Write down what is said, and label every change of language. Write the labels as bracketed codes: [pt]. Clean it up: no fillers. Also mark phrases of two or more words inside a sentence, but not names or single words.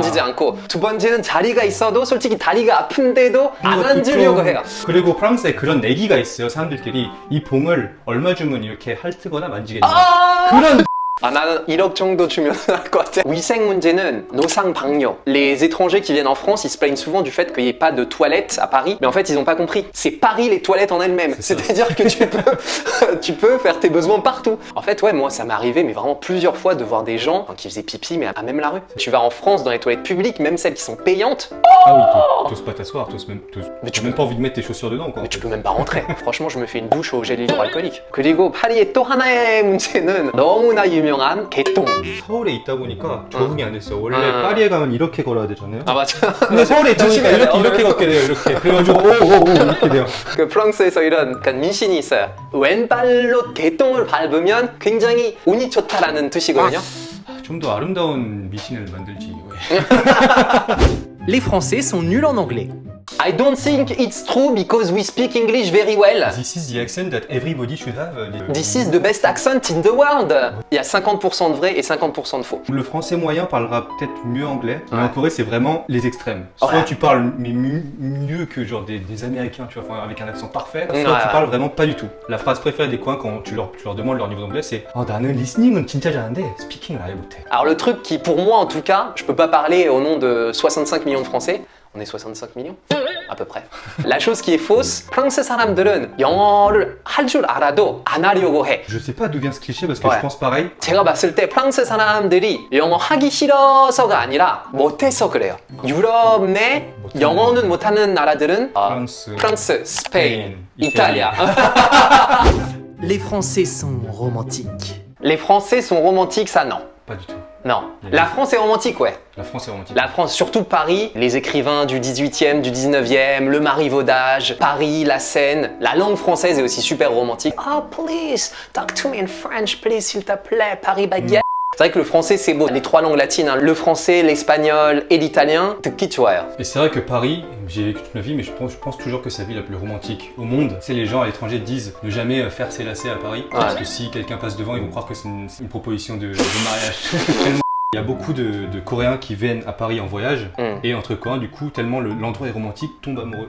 [ko] 만지지 않고 두 번째는 자리가 있어도 솔직히 다리가 아픈데도 안 그리고 앉으려고 보통- 해요. 그리고 프랑스에 그런 내기가 있어요. 사람들끼리 이 봉을 얼마 주면 이렇게 핥거나 만지겠냐. 그런 아 나는 1억 정도 주면 할 것 같아. 위생 문제는 노상방뇨. [fr] Les étrangers qui viennent en France, ils se plaignent souvent du fait qu'il n'y ait pas de toilettes à Paris, mais en fait ils n'ont pas compris. C'est Paris les toilettes en elles-mêmes. C'est ça. C'est-à-dire que tu peux faire tes besoins partout. En fait ouais, moi ça m'est arrivé mais vraiment plusieurs fois de voir des gens qui faisaient pipi mais à même la rue. Tu vas en France dans les toilettes publiques, même celles qui sont payantes, Ah oui, t'oses pas t'asseoir, t'as même pas envie de mettre tes chaussures dedans quoi. mais tu peux même pas rentrer. Franchement je me fais une douche au gel hydroalcoolique. [ko] 그리고 파리의 또 하나의 문제는 너무나 유명한 개똥. 서울에 있다 보니까 적응이 안 됐어요. 원래 응. 파리에 가면 이렇게 걸어야 되잖아요. 아 맞아. 근데 서울에 있다 보니까 조심해야 돼요. 이렇게 걷게 돼요. 이렇게. 그래가지고 오오오 이렇게 돼요. 그 프랑스에서 이런 약간 민신이 있어요. 왼발로 개똥을 밟으면 굉장히 운이 좋다라는 뜻이거든요. 좀 더 아름다운 미신을 만들지. 왜. [fr] Les Français sont nuls en anglais. [en] I don't think it's true because we speak English very well. This is the accent that everybody should have. This is the best accent in the world. [fr] Il y a 50% de vrai et 50% de faux. Le français moyen parlera peut-être mieux anglais, mais Ouais. en Corée c'est vraiment les extrêmes. Soit Ouais. tu parles mais mieux que genre des Américains, tu vois, enfin, avec un accent parfait, soit Ouais, tu ouais. parles vraiment pas du tout. La phrase préférée des Coréens quand tu leur demandes leur niveau d'anglais c'est « [ko] 나는 listening은 진짜 잘하는데 speaking 아예 못해 ». [fr] Alors le truc qui pour moi en tout cas, je peux pas parler au nom de 65 millions de Français. On est 65 millions à peu près. La chose qui est fausse, [ko] 프랑스 사람들은 영어를 할 줄 알아도 안 하려고 해. [fr] Je sais pas d'où vient ce cliché parce que Ouais. je pense pareil. [ko] 제가 봤을 때 프랑스 사람들이 영어 하기 싫어서가 아니라 못해서 그래요. 유럽 내 못하는 영어는 못하는 나라들은 프랑스, 스페인, 스페인, 이탈리아. [fr] Les Français sont romantiques. Les Français sont romantiques, ça non. Pas du tout. Non. La France est romantique, ouais. La France est romantique. La France, surtout Paris, les écrivains du 18e, du 19e, le marivaudage, Paris, la Seine, la langue française est aussi super romantique. [en] Oh, please, talk to me in French, please, [fr] s'il te plaît, Paris baguette. C'est vrai que le français, c'est beau. Les trois langues latines, hein, le français, l'espagnol et l'italien, [ko] 듣기 좋아요. [fr] Et c'est vrai que Paris, j'y ai vécu toute ma vie, mais je pense toujours que c'est la ville la plus romantique au monde. Tu sais, les gens à l'étranger disent ne jamais faire ses lacets à Paris, parce que si quelqu'un passe devant, ils vont croire que c'est une proposition de mariage. Il y a beaucoup de Coréens qui viennent à Paris en voyage, et entre Coréens, du coup, tellement l'endroit est romantique, tombent amoureux.